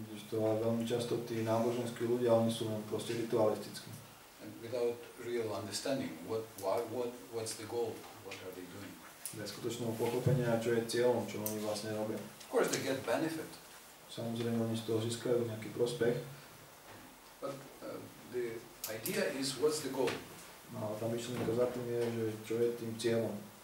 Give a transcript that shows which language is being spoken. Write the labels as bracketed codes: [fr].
[sk] Veľmi často tí náboženskí ľudia, oni sú len proste ritualistickí. [en] And without real understanding, what's the goal, what are they doing? [sk] Bez skutočného pochopenia, čo je cieľom, čo oni vlastne robia. [en] Of course they get benefit. [sk] Samozrejme, oni z toho získajú nejaký prospech. [en] But the idea is, what's the goal? [sk] No, tá myšlienka za tým je, že čo je tým cieľom.